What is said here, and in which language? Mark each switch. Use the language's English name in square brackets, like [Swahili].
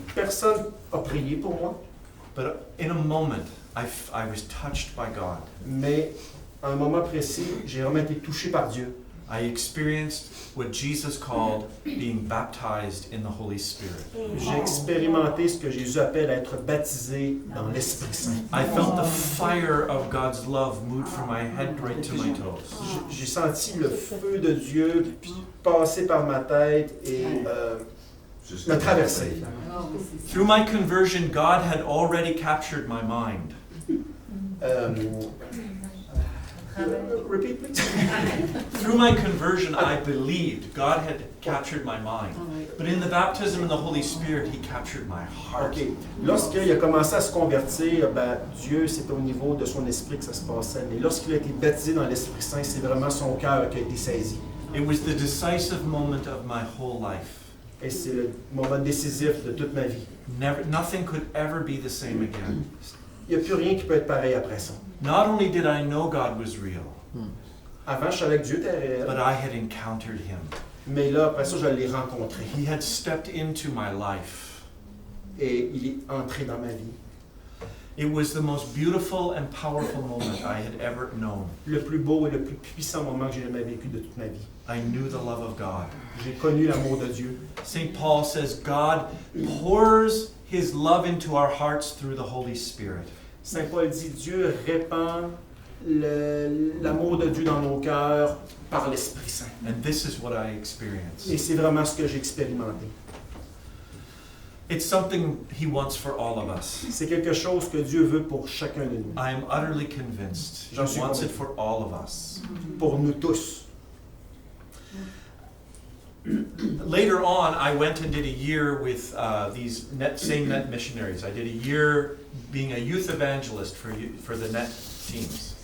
[French] Personne a prié pour moi, [English] But in a moment, I was touched by God. [French] mais à un moment précis, j'ai vraiment été touché par Dieu. [English] I experienced what Jesus called being baptized in the Holy Spirit. [French] J'ai expérimenté ce que Jésus appelle être baptisé dans l'Esprit Saint. [English] I felt the fire of God's love move from my head right to my toes. [French] J'ai senti le feu de Dieu passer par ma tête et me traverser. [English] Through my conversion, God had already captured my mind. Repeat, please. Through my conversion, I believed God had captured my mind. But in the baptism in the Holy Spirit, He captured my heart. OK. [French] Lorsqu'il a commencé à se convertir, ben, Dieu, c'est au niveau de son esprit que ça se passait. Mais lorsqu'il a été baptisé dans l'Esprit Saint, c'est vraiment son cœur qui a été saisi. [English] It was the decisive moment of my whole life. [French] Et c'est le moment décisif de toute ma vie. [English] Nothing could ever be the same again. [French] Il n'y a plus rien qui peut être pareil après ça. [English] Not only did I know God was real, [French] Avant, je savais que Dieu était réel, [English] but I had encountered Him. [French] mais là, après ça, je l'ai rencontré. [English] He had stepped into my life. [French] Et il est entré dans ma vie. [English] It was the most beautiful and powerful moment I had ever known. [French] Le plus beau et le plus puissant moment que j'ai jamais vécu de toute ma vie. [English] I knew the love of God. [French] J'ai connu l'amour de Dieu. [English] St. Paul says God pours His love into our hearts through the Holy Spirit. [French] Saint Paul dit Dieu répand l'amour de Dieu dans nos cœurs par l'Esprit Saint. [English] And this is what I experienced. [French] Et c'est vraiment ce que j'ai expérimenté. [English] It's something He wants for all of us. [French] C'est quelque chose que Dieu veut pour chacun de nous. [English] I am utterly convinced He [French] J'en suis [English] wants it [French] convaincu. [English] for all of us. [French] Pour nous tous. [English] Later on, I went and did a year with these same net missionaries. I did a year being a youth evangelist for the net teams.